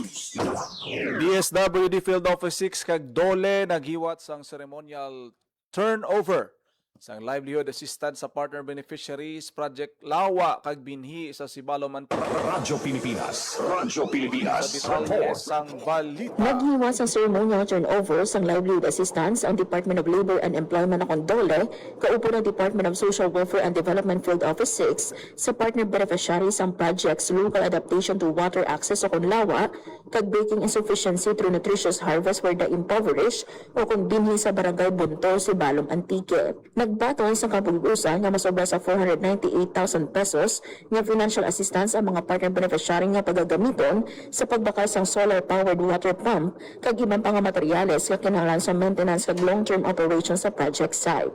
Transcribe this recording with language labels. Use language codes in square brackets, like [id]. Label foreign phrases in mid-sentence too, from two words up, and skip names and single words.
[hil] DSWD Field Office 6 kag Dole naghiwat sang [en] ceremonial turnover [hil] sang [en] livelihood assistance [hil] sa [en] partner beneficiaries [hil] project Lawa kag binhi sa Sibalo Manpulo. Radyo Pilipinas. Radyo Pilipinas. Sa detalye sang balita. Naghiwa sa [en] ceremonial turnover [hil] sang [en] livelihood assistance [hil] ang Department of Labor and Employment ng Dole, kaupo ng Department of Social Welfare and Development Field Office 6 sa [en] partner beneficiaries [hil] ang projects Local Adaptation to Water Access o Lawa, kag Breaking Insufficiency through Nutritious Harvest for the Impoverished o kung binhi sa Barangay Bunto, Sibalom, Antique. Nagbaton sa kapag-usan nga masobra sa 498,000 pesos nga [en] financial assistance [hil] ang mga [en] partner beneficiary [hil] nga pagagamiton sa pagbakal sang [en] solar-powered water pump [hil] kag ibang pang materyales nga kinahanglan sa maintenance kag [en] long-term operations [hil] sa [en] project site.